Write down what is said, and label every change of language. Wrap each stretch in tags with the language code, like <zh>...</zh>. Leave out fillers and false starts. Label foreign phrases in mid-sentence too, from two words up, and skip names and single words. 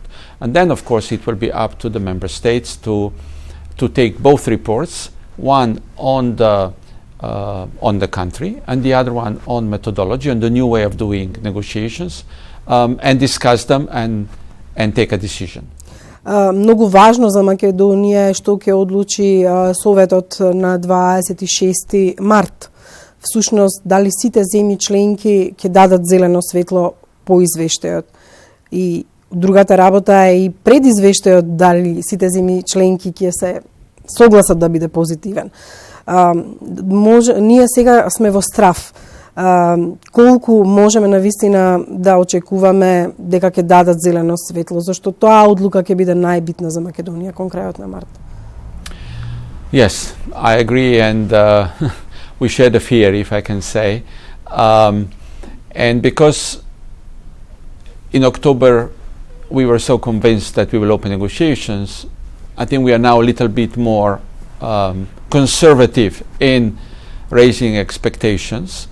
<en>And then, of course, it will be up to the Member States to take both reports, one on the country and the other one on methodology and the new way of doing negotiations, and discuss them and take a decision.</en> <mk>Многу важно за Македонија е што ќе одлучи Советот на 26 март. Всушност, дали сите земји членки ќе дадат зелено светло по извештајот. И другата работа е и пред извештајот дали сите земји членки ќе се согласат да биде позитивен. Ние сега сме во страв. Колку можеме навистина да очекуваме дека ќе дадат зелено светло, зашто тоа одлука ќе биде најбитна за Македонија кон крајот на март?</mk> <en>Yes, I agree, and we share the fear, if I can say. And because in October we were so convinced that we will open negotiations, I think we are now a little bit more conservative in raising expectations.</en>